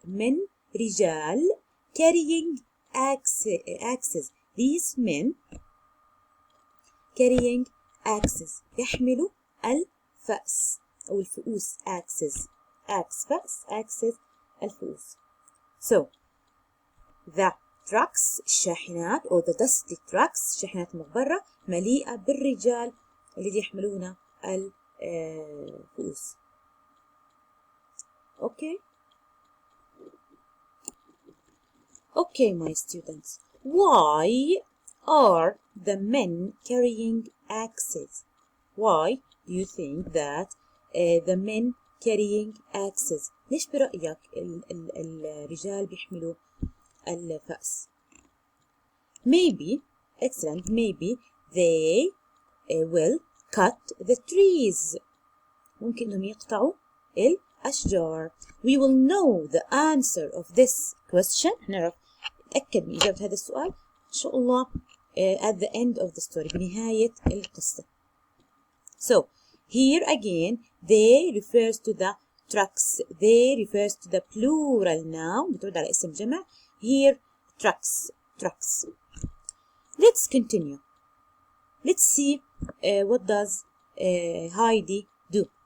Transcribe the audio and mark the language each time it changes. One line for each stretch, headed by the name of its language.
Arabic: من رجال
English: carrying axes. These men carrying axes
Arabic: يحملوا الفأس أو الفؤوس.
English: axes. axe فأس axes الفؤوس. So the trucks
Arabic: الشاحنات
English: or the dusty trucks
Arabic: الشاحنات المغبرة مليئة بالرجال الذي يحملون الفؤوس.
English: Okay my students, why are the men carrying axes? Why do you think that the men carrying axes?
Arabic: ليش برأيك الرجال بيحملوا الفأس؟
English: Maybe, excellent, maybe they will cut the trees.
Arabic: ممكن إنهم يقطعوا الأشجار.
English: We will know the answer of this question.
Arabic: نعرف نتأكد من إجابة هذا السؤال إن شاء الله
English: at the end of the story.
Arabic: بنهاية القصة.
English: So here again they refers to the trucks. They refers to the plural noun.
Arabic: بتعود على اسم جمع.
English: Here trucks. Trucks. Let's continue. Let's see what does Heidi do.